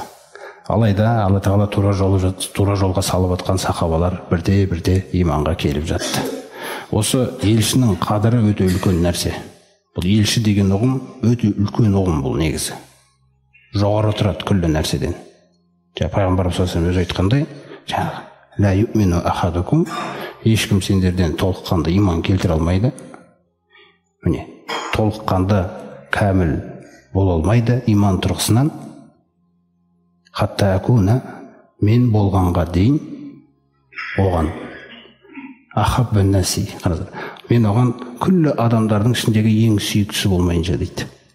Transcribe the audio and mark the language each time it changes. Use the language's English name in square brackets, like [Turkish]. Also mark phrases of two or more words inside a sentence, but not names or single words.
[Kazakh] Алайда Алла тағала тура жолға салып атқан сахабалар бірте-бірте иманға келіп жатты. Осы елшінің қадірі өте үлкен нәрсе. Бұл елші деген ұғым өте үлкен ұғым бұл негізі. Жоғары тұрады күллі нәрседен. Пайғамбар саллаллаху өзі айтқандай, [Arabic] لا يؤمن أحدكم, [Kazakh] ешкім сендерден толыққанды иман келтіре алмайды. Міне, толыққанды кәміл бола алмайды иман тұрғысынан. [Arabic] حتى أكون, [Kazakh] мен болғанға дейін оған [Arabic] أحب الناس, [Kazakh] мен оған күллі адамдардың ішіндегі ең сүйіктісі болмайынша дейді.